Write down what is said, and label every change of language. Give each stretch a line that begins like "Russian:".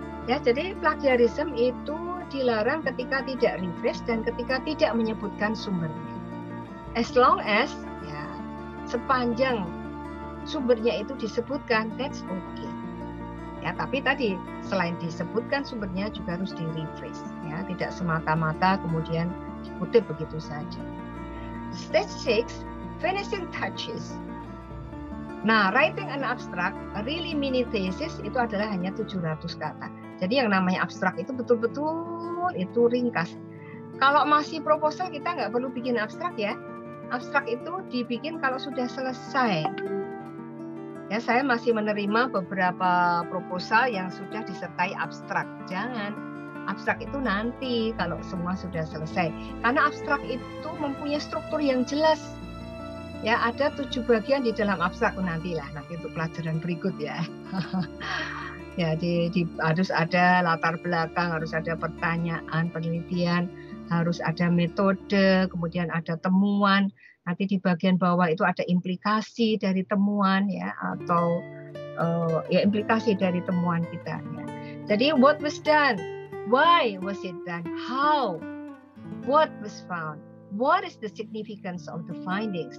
Indonesian: Ya, jadi plagiarisme itu dilarang ketika tidak refresh dan ketika tidak menyebutkan sumbernya.
English: As long as
Indonesian: ya sepanjang sumbernya itu disebutkan,
English: that's okay.
Indonesian: Ya, tapi tadi selain disebutkan sumbernya juga harus di-refresh ya, tidak semata-mata kemudian dikutip begitu saja.
English: Stage 6, finishing touches. Nah, writing an abstract, a really mini thesis
Indonesian: itu adalah hanya 700 kata. Jadi yang namanya abstrak itu betul-betul itu ringkas. Kalau masih proposal kita nggak perlu bikin abstrak ya. Abstrak itu dibikin kalau sudah selesai. Ya, saya masih menerima beberapa proposal yang sudah disertai abstrak. Jangan, abstrak itu nanti kalau semua sudah selesai. Karena abstrak itu mempunyai struktur yang jelas. Ya, ada 7 bagian di dalam abstrak nanti untuk pelajaran berikut ya. Ya, harus ada latar belakang, harus ada pertanyaan, penelitian, harus ada metode, kemudian ada temuan. Nanti di bagian bawah itu ada implikasi dari temuan ya, atau implikasi dari temuan kita ya.
English: Jadi what was done, why was it done, how, what was found, what is the significance of the findings.